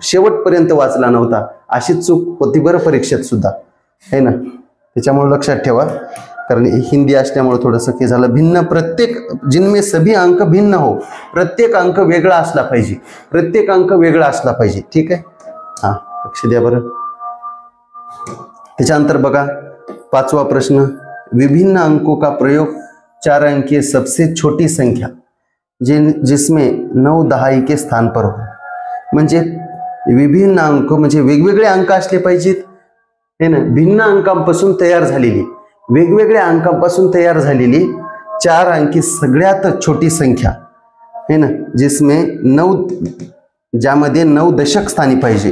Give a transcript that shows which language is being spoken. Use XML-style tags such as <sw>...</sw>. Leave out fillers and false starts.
<mr>शेवटपर्यंत वाचला नव्हता. अशी चूक होती बरं परीक्षेत सुद्धा, है ना. त्याच्यामुळे लक्षात ठेवा, कारण हिंदी असल्यामुळे थोडंसं हे झालं. भिन्न,</mr> <hi>प्रत्येक जिनमें सभी अंक भिन्न हो,</hi> <mr>प्रत्येक अंक वेगळा असला पाहिजे, प्रत्येक अंक वेगळा असला पाहिजे, ठीक आहे. हां, लक्ष द्या बरं. त्याच्यानंतर बघा 5वा प्रश्न,</mr> <hi>विभिन्न अंकों का प्रयोग 4 अंकीय सबसे छोटी संख्या जिसमें 9 दहाई के स्थान पर हो.</hi> <mr>म्हणजे विभिन्न अंक म्हणजे वेगवेगळे अंक असले पाहिजेत, है ना. भिन्न अंकांपासून तयार झालेली, वेगवेगळ्या अंकांपासून तयार झालेली 4 अंकी सगळ्यात छोटी संख्या, है ना,</mr> <hi>जिसमें 9,</hi> <mr>ज्यामध्ये 9 दशक स्थानी पाहिजे.</mr>